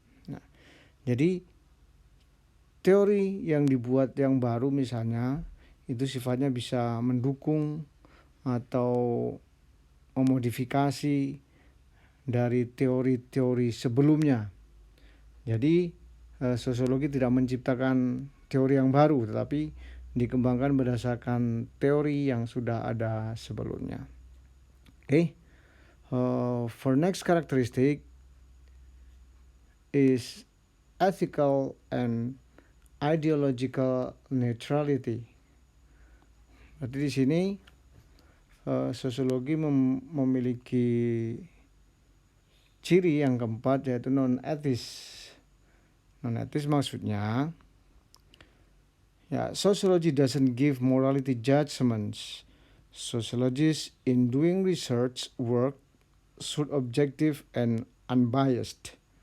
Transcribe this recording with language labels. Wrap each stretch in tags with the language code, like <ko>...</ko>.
<id>Nah, jadi teori yang dibuat yang baru misalnya itu sifatnya bisa mendukung atau memodifikasi dari teori-teori sebelumnya. Jadi sosiologi tidak menciptakan teori yang baru, tetapi dikembangkan berdasarkan teori yang sudah ada sebelumnya. Okay.</id> <en>For next characteristic is ethical and ideological neutrality.</en> <id>Berarti di sini sosiologi memiliki ciri yang keempat, yaitu non-etis. Non-etis maksudnya,</id> <en>sociology doesn't give morality judgments. Sociologists in doing research work should objective and unbiased.</en>